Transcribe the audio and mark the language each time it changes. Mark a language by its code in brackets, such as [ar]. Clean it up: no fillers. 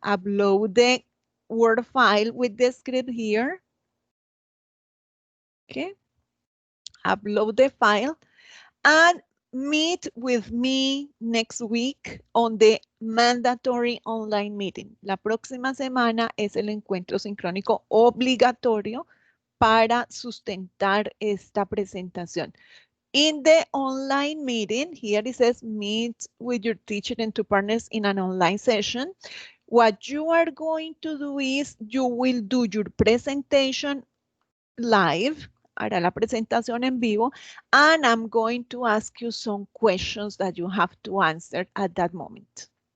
[en] Upload the Word file with the script here. Okay. Upload the file and meet with me next week on the mandatory online meeting. [es] La próxima semana es el encuentro sincrónico obligatorio para sustentar esta presentación. [en] In the online meeting, here it says meet with your teacher and two partners in an online session. What you are going to do is you will do your presentation live, [es] hará la presentación en vivo, [en] and I'm going to ask you some questions that you have to answer at that moment.